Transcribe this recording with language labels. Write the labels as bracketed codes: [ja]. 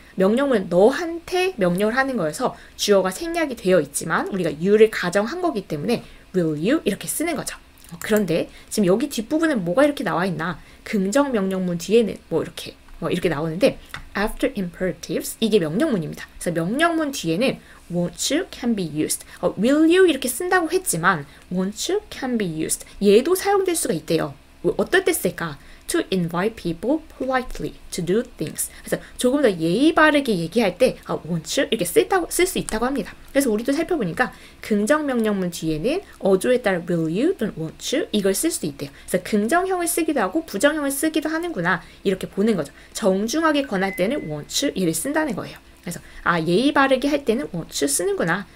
[ko] 명령문은 너한테 명령을 하는 거여서 주어가 생략이 되어 있지만 우리가 you를 가정한 거기 때문에 [en] will you [ko] 이렇게 쓰는 거죠. 그런데 지금 여기 뒷부분은 뭐가 이렇게 나와 있나? 긍정 명령문 뒤에는 이렇게 나오는데 [en] after imperatives [ko] 이게 명령문입니다. 그래서 명령문 뒤에는 [en] won't you can be used. will you [ko] 이렇게 쓴다고 했지만 won't you can be used. 얘도 사용될 수가 있대요. 어떨 때 쓸까? [en] To invite people politely to do things. [ko] 그래서 조금 더 예의 바르게 얘기할 때 [en] won't you [ko] 이렇게 쓸 수 있다고 합니다. 그래서 우리도 살펴보니까 긍정 명령문 뒤에는 어조에 따라 [en] will you [ko] 또는 [en] won't you [ko] 이걸 쓸 수도 있대요. 그래서 긍정형을 쓰기도 하고 부정형을 쓰기도 하는구나 이렇게 보는 거죠. 정중하게 권할 때는 [en] won't you [ko] 이를 쓴다는 거예요. 그래서 예의 바르게 할 때는 won't you 쓰는구나.